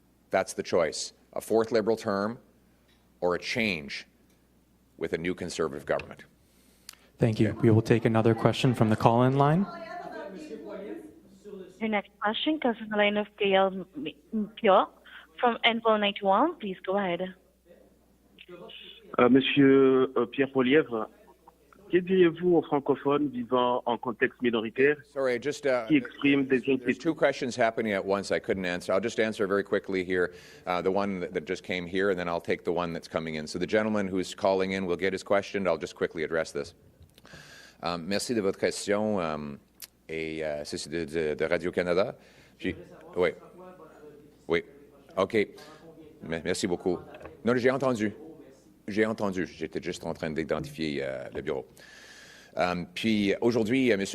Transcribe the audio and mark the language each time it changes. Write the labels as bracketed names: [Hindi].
[English] That's the choice: a fourth Liberal term or a change with a new Conservative government. Thank you. We will take another question from the call-in line. Your next question comes from the line of Gail Mpio from Envo 91. Please go ahead. [French] Monsieur Pierre Polièvre, que diriez-vous aux francophones vivant en contexte minoritaire [English] Sorry, just [French] qui expriment des [English] there's [French] inquiétudes? [English] two questions happening at once I couldn't answer. I'll just answer very quickly here, the one that just came here, and then I'll take the one that's coming in. So the gentleman who's calling in will get his question. I'll just quickly address this. [French] Merci de votre question. Et c'est de Radio-Canada. Oui. Oui. OK. Merci beaucoup. Non, j'ai entendu. J'ai entendu. J'étais juste en train d'identifier le bureau. Puis aujourd'hui, M.